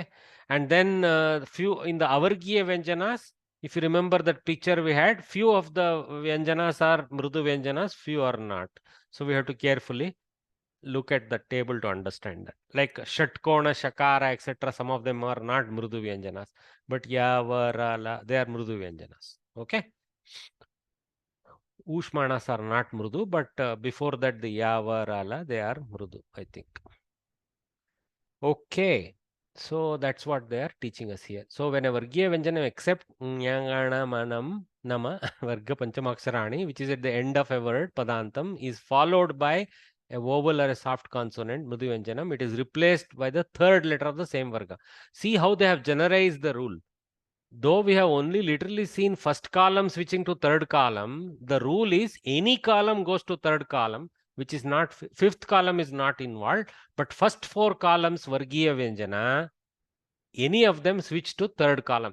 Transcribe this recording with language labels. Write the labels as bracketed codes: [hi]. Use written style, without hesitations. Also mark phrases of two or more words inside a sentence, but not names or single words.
[en] And then few in the [sa] अवर्गीय व्यञ्जन, [en] if you remember that picture we had, few of the vyanjanas are [sa] मृदु व्यञ्जन, [en] few are not. So we have to carefully look at the table to understand that. Like Shatkona, Shakara, etc. Some of them are not [sa] मृदु व्यञ्जन, [en] but ya, va, ra, la, they are [sa] मृदु व्यञ्जन. [en] Okay. Ushmanas are not mrudu, but before that the ya, va, ra, la, they are mrudu, I think. Okay. So that's what they are teaching us here. So when a [sa] वर्गीय व्यञ्जनम् [en] except [sa] ङञण मनम् नाम वर्ग पञ्चमाक्षराणि, [en] which is at the end of a word, padantam, is followed by a vowel or a soft consonant, [sa] मृदु व्यञ्जनम्, [en] it is replaced by the third letter of the same varga. See how they have generalized the rule. Though we have only literally seen first column switching to third column, the rule is any column goes to third column, which is not, fifth column is not involved, but first four columns [sa] वर्गीय व्यञ्जन, [en] any of them switch to third column.